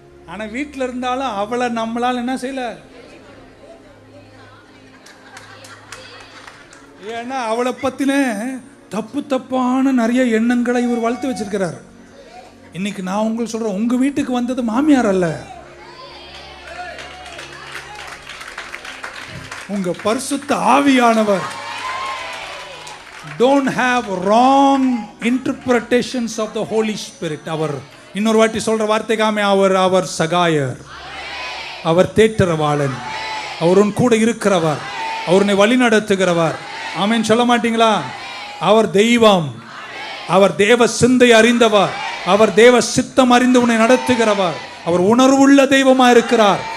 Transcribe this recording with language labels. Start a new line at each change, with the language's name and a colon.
Tamil: ஆனா வீட்டில் இருந்தாலும் அவளை நம்மளால் என்ன செய்யல, ஏன்னா அவளை பத்தின தப்பான நிறைய எண்ணங்களை இவர் வளர்த்து வச்சிருக்கிறார். இன்னைக்கு நான் உங்களுக்கு சொல்றேன், உங்க வீட்டுக்கு வந்தது மாமியார் அல்ல, உங்க பரிசுத்த ஆவியானவர்.
English: Don't have wrong interpretations of the Holy Spirit.
Tamil: அவர் இன்னொரு வாட்டி சொல்ற வார்த்தைக்காமே, அவர் சகாயர், அவர் தேற்றரவாளன், அவர் உன் கூட இருக்கிறவர், அவர் உன்னை வழி நடத்துகிறவர். ஆமென் சொல்ல மாட்டீங்களா? அவர் தெய்வம், அவர் தேவ சிந்தை அறிந்தவர், அவர் தேவ சித்தம் அறிந்து உன்னை நடத்துகிறவர், அவர் உணர்வுள்ள தெய்வமா இருக்கிறார்.